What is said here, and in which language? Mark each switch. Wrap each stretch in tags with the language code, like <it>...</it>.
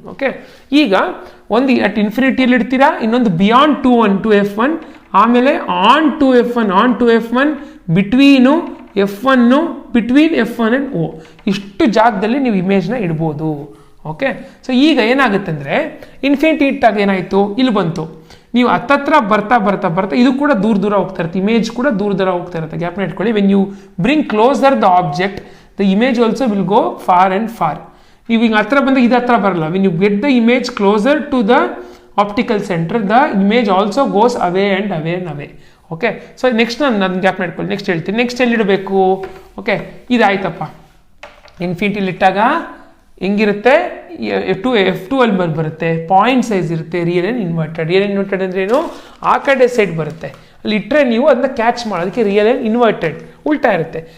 <kn>Okay, ಈಗ ಒಂದು at ಇನ್ಫಿನಿಟಿಯಲ್ಲಿ ಇಡ್ತೀರಾ, ಇನ್ನೊಂದು ಬಿಯಾಂಡ್ 2f1, ಆಮೇಲೆ on 2f1 between f1 between f1 and o. ಇಷ್ಟು ಜಾಗದಲ್ಲಿ ನೀವು ಇಮೇಜ್ನ ಇಡ್ಬೋದು. ಓಕೆ, ಸೊ ಈಗ ಏನಾಗುತ್ತೆ ಅಂದರೆ ಇನ್ಫಿನಿಟಿ ಇಟ್ಟಾಗ ಏನಾಯಿತು, ಇಲ್ಲಿ ಬಂತು. ನೀವು ಹತ್ತತ್ರ ಬರ್ತಾ ಬರ್ತಾ ಬರ್ತಾ ಇದು ಕೂಡ ದೂರ ದೂರ ಹೋಗ್ತಾ ಇರುತ್ತೆ, ಇಮೇಜ್ ಕೂಡ ದೂರ ದೂರ ಹೋಗ್ತಾ ಇರುತ್ತೆ. ಗ್ಯಾಪ್ನ ಇಟ್ಕೊಳ್ಳಿ.</kn> <en>When you bring closer the object, the image also will go far and far.</en> <kn>ನೀವು ಹಿಂಗೆ ಹತ್ರ ಬಂದಾಗ ಇದು ಹತ್ರ ಬರಲ್ಲ.</kn> <en>when you get the image closer to the optical center, the image also goes away and away and away.</en> <kn>Okay, so next ನಾನು gap ಮಾಡ್ಕೊಳ್ಳಿ, next ಹೇಳ್ತೀನಿ. Next ಎಲ್ಲಿಡಬೇಕು, okay, ಇದಾಯ್ತಪ್ಪ. ಇನ್ಫಿನಿಟಿಲಿ ಇಟ್ಟಾಗ ಹೆಂಗಿರುತ್ತೆ, f2 ಅಲ್ಲಿ ಬರುತ್ತೆ, ಪಾಯಿಂಟ್ ಸೈಜ್ ಇರುತ್ತೆ, real and inverted. Real and inverted ಅಂದ್ರೆ ಏನು, ಆ ಕಡೆ ಸೈಡ್ ಬರುತ್ತೆ, ಅಲ್ಲಿ ಇಟ್ಟರೆ ನೀವು ಅದನ್ನ ಕ್ಯಾಚ್ ಮಾಡೋದಕ್ಕೆ ರಿಯಲ್ ಆ್ಯಂಡ್ ಇನ್ವರ್ಟೆಡ್ ಉಲ್ಟಾ ಇರುತ್ತೆ.</kn>